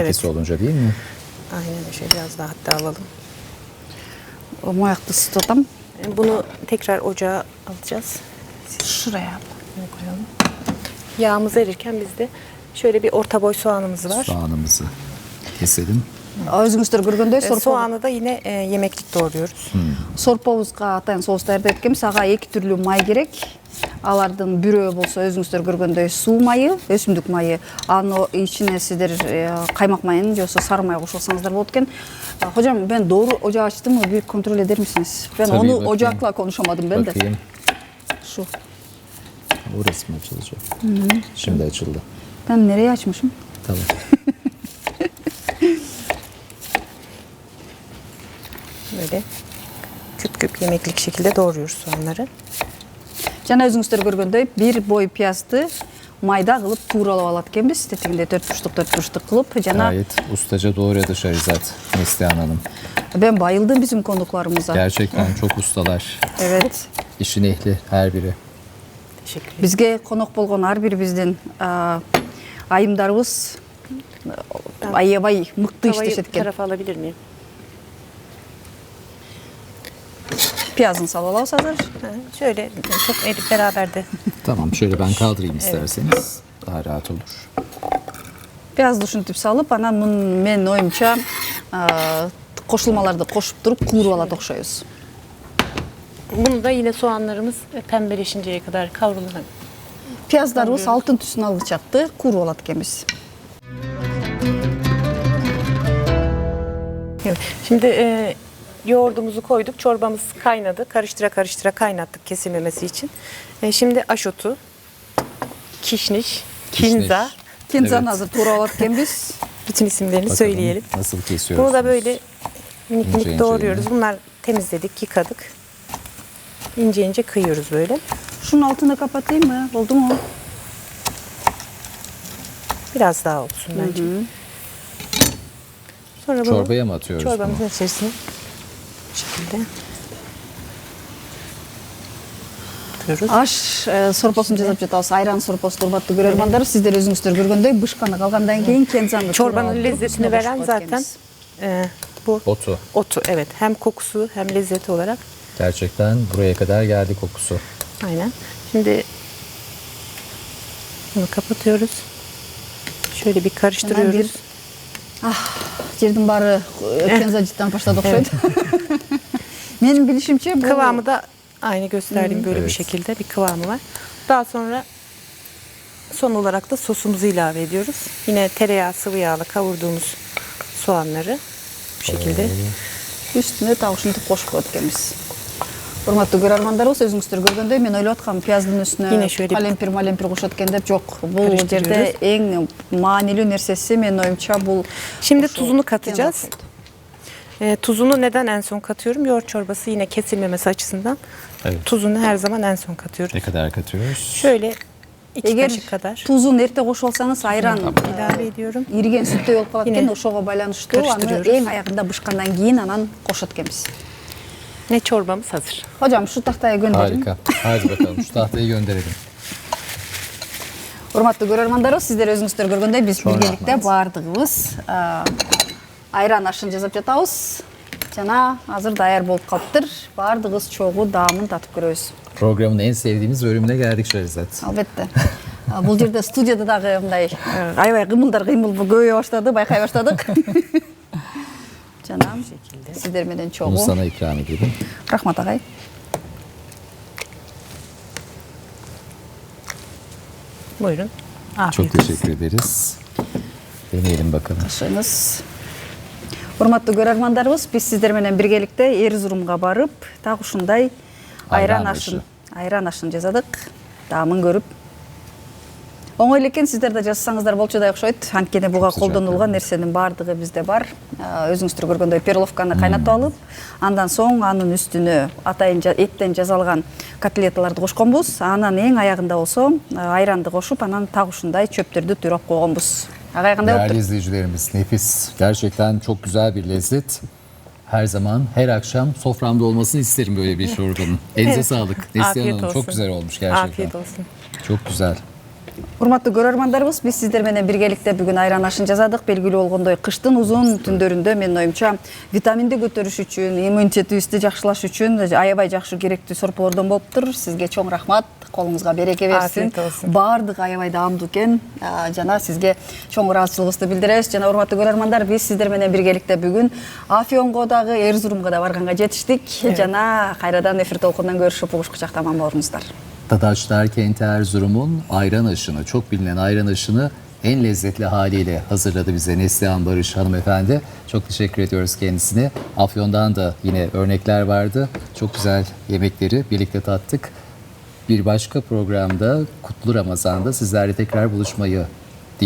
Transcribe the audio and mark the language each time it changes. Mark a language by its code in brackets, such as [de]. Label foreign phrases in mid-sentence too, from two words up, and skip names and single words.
[tr] Evet. olunca değil mi? Aynen şöyle biraz daha hatta alalım. [ky] Moyakты ысытып атам. [tr] Bunu tekrar ocağa alacağız. Şuraya. Bunu koyalım. Yağımız erirken biz de şöyle bir orta boy soğanımız var. Soğanımızı keselim. [ky] Өзүңүздөр көргөндөй [tr] Soğanı da yine yemeklik doğruyoruz. [ky] сорпобузга атайын соус даярдап эткенбиз. Ага 2 түрлүү май керек. Алардын бирөө болсо өзүңүздөр көргөндөй суу майы, өсүмдүк майы. Аны ичине сиздер каймак майын же болбосо сары май кошсоңуздар болот экен. [tr] Hocam ben doğru ocağı açtım mı bir kontrol eder misiniz? Ben Tabii, onu bakayım. ocakla konuşamadım ben de. Bakayım. Şu. Orası mı açılacak? Şimdi açıldı. Ben nereye açmışım? Tamam. Böyle küp küp yemeklik şekilde doğruyoruz soğanları. [ky] Жана өзүңүздөр көргөндөй [tr] bir boy [ky] piyazды майда кылып тууралап алат экенбиз. Тетигинде 4 бурчтук кылып жана [tr] Gayet ustaca doğradı Şerizat Neslihan Hanım. ben bayıldım bizim konuklarımıza. Gerçekten çok ustalar. Evet. İşin ehli her biri. Teşekkür ederim. [ky] Бизге конок болгон ар бир биздин айымдарыбыз аябай мыкты [tr] Tavayı [ky] иштешет [tr] bu [ky] экен. [tr] tarafa alabilir miyim? [ky] Piyazын салып алабыз азыр. [tr] Ha, şöyle çok erip beraber de. Tamam şöyle ben kaldırayım isterseniz. Daha rahat olur. [ky] Piyazды ушинтип салып, анан менин оюмча кошулмаларды кошуп туруп кууруп алат окшойбуз. [tr] Bunu da yine soğanlarımız pembeleşinceye kadar kavrulacak. [ky] Piyazдарыбыз алтын түсүн алгычакты кууруп алат экенбиz. [tr] Evet. Şimdi yoğurdumuzu koyduk. Çorbamız kaynadı. Karıştıra karıştıra kaynattık kesilmemesi için. Şimdi aşotu, kişniş, kinza. [ky] Кинзаны [tr] Evet. [ky] азыр туурап алат экенбиz. [tr] Bütün isimlerini Bakalım söyleyelim. nasıl kesiyoruz? Bunu da böyle minik İnce minik ince doğruyoruz. yine. Bunlar temizledik, yıkadık. İnce ince kıyıyoruz böyle. Şunun altını kapatayım mı? Oldu mu? Biraz daha olsun bence. Sonra bunu Çorbaya mı atıyoruz çorbamızın bunu? içerisine bu şekilde atıyoruz. [ky] Аш сорпосын жасап жатабыз. Айран сорпосы урматтуу көрөрмандар. Сиздер өзүңүздөр көргөндөй бышканы калгандан кийин кензаны [tr] Çorbanın lezzetini veren zaten bu Otu. otu. Evet. Hem kokusu hem lezzeti olarak. Gerçekten buraya kadar geldi kokusu. Aynen. Şimdi bunu kapatıyoruz. Şöyle bir karıştırıyoruz. [ky] жердин баары кенза жыттан баштады окшойт. Менин билишимче бул [tr] Kıvamı da aynı gösterdiğim böyle bir Evet. şekilde bir kıvamı var. Daha sonra son olarak da sosumuzu ilave ediyoruz. Yine tereyağı sıvı yağla kavurduğumuz soğanları bu şekilde. [ky] үстүнө так ушинтип кошуп коет экенбиз. Урматтуу көрөрмандарыбыз, өзүңүздөр көргөндөй мен ойлоп аткам пияздын [tr] Yine [ky] үстүнө [tr] şöyle [ky] калемпир кошот экен деп. Жок, бул жерде [tr] Karıştırıyoruz. [ky] эң маанилүү нерсеси менин оюмча бул [tr] Şimdi tuzunu katacağız. Tuzunu neden en son katıyorum? Yoğurt çorbası yine kesilmemesi açısından. Evet. Tuzunu her zaman en son katıyoruz. Ne kadar katıyoruz? Şöyle 2 [ky] Эгер [tr] kaşık kadar [ky] тузун эрте кошуп алсаңыз айран [tr] ilave ediyorum. [ky] ириген сүттөй болуп калат [tr] Yine [ky] экен, ошого байланыштуу аны [tr] karıştırıyoruz. [ky] эң аягында бышкандан кийин анан кошот экенбиз. [tr] Ne çorbamız hazır. Hocam şu tahtaya gönderin. Harika. Hadi bakalım şu tahtayı gönderelim. [ky] Урматтуу көрөрмандарыбыз, сиздер өзүңүздөр көргөндөй биз Чоң биргеликте рахмат. баардыгыбыз айран ашын жасап жатабыз. Жана азыр даяр болуп калыптыр. Баардыгыбыз чогуу даамын татып көрөбүз. [tr] Programın en sevdiğimiz bölümüne geldik Şerizat. [ky] Албетте. Бул жерде студияда дагы мындай аябай кыймылдар көбөйө баштады, байкай баштадык. Жана сиздер менен [tr] Bunu [ky] чогуу. [tr] sana ikram edelim. [ky] Рахмат агай. [tr] Buyurun. Çok Afiyet olsun. teşekkür ederiz. Deneyelim bakalım. [ky] Ашыгыңыз. Урматтуу көрөрмандарыбыз, биз сиздер менен биргеликте Эрзурумга барып, так ушундай Ayran айран ашын жазадык. Дамын көрүп. Оңой экен, сиздер да жазсаңыздар болчу да окшойт. Анткени буга [tr] Çok [ky] колдонулган [tr] sıcak, [ky] нерсенин баардыгы бизде бар. Өзүңүздөр көргөндөй перловканы кайнатып алып, андан соң анын үстүнө атайын эттен жасалган котлеталарды кошконбуз. Анан эң аягында болсо айранды кошуп, анан так ушундай чөптөрдү турап койгонбуз. Агай кандай болуптур? [tr] Değerli izleyicilerimiz, nefis. Gerçekten çok güzel bir lezzet. Her zaman, her akşam soframda olmasını isterim böyle bir çorbanın. Elinize sağlık. Neslihan Afiyet Hanım, olsun. çok güzel olmuş gerçekten. Afiyet olsun. Çok güzel. [ky] Урматтуу көрөрмандарыбыз, биз сиздер менен биргеликте бүгүн айран ашын жасадык. Белгилүү болгондой, кыштын узун түндөрүндө менин оюмча витаминди көтөрүш үчүн, иммунитетибизди жакшылаш үчүн аябай жакшы керектүү сорполордон болуптур. Сизге чоң рахмат. Колуңузга береке берсин. [tr] Afiyet olsun. [ky] Баардыгы аябай даамдуу экен. Жана сизге чоң ыраазычылыгыбызды билдиребиз. Жана урматтуу көрөрмандар, биз сиздер менен биргеликте бүгүн Афионго дагы, Эрзурумга да барганга жетиштик. Жана кайрадан эфир толкундан көрүшүп, угуш кучакта аман болуңуздар. [tr] Dadaşlar Kenti Erzurum'un ayran aşını, çok bilinen ayran aşını en lezzetli haliyle hazırladı bize Neslihan Barış hanımefendi. Çok teşekkür ediyoruz kendisine. Afyon'dan da yine örnekler vardı. Çok güzel yemekleri birlikte tattık. Bir başka programda Kutlu Ramazan'da sizlerle tekrar buluşmayı diliyoruz.